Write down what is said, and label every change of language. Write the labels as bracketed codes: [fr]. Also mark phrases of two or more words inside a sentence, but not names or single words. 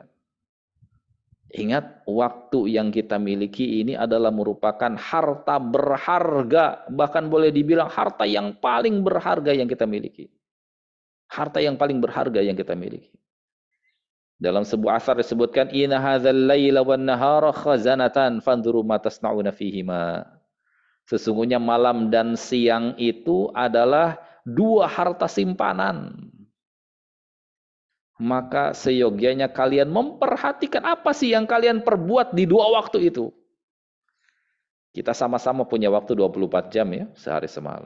[id] Ingat, waktu yang kita miliki ini adalah merupakan harta berharga, bahkan boleh dibilang harta yang paling berharga yang kita miliki. Harta yang paling berharga yang kita miliki. Dalam sebuah asar disebutkan, [ar] إن هذا الليل والنهار خزانتان فانظروا ما تصنعون فيهما. [id] Sesungguhnya malam dan siang itu adalah dua harta simpanan. Maka seyogianya kalian memperhatikan apa sih yang kalian perbuat di dua waktu itu. Kita sama-sama punya waktu 24 jam ya, sehari semalam.